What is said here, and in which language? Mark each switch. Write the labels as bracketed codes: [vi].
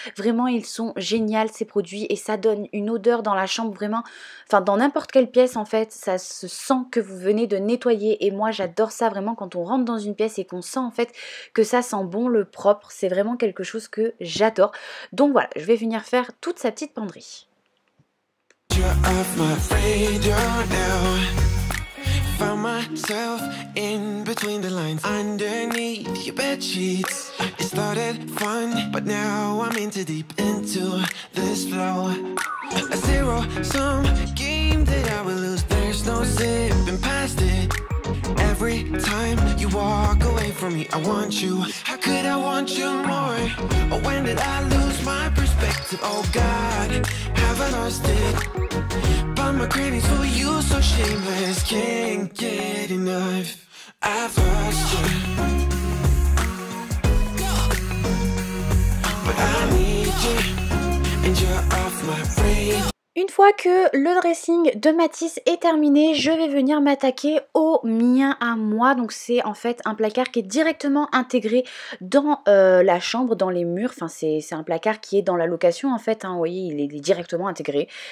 [fr] Vraiment, ils sont géniaux ces produits et ça donne une odeur dans la chambre vraiment, enfin dans n'importe quelle pièce en fait, ça se sent que vous venez de nettoyer et moi j'adore ça vraiment quand on rentre dans une pièce et qu'on sent en fait que ça sent bon le propre. C'est vraiment quelque chose que j'adore. Donc voilà, je vais venir faire toute sa petite penderie. [en] You're off my radar now. Found myself in between the lines, underneath your bed sheets. It started fun, but now I'm in too deep into this flow. A zero-sum game that I will lose. There's no zipping past it. Every time you walk away from me, I want you. How could I want you more? Or when did I lose my perspective? Oh God, have I lost it? But my cravings for you so shameless, can't get enough. I've lost you, but I need you, and you're off my radar. [fr] Une fois que le dressing de Matisse est terminé, je vais venir m'attaquer au mien à moi. Donc c'est en fait un placard qui est directement intégré dans la chambre, dans les murs. Enfin c'est un placard qui est dans la location en fait, hein. Vous voyez, il est directement intégré.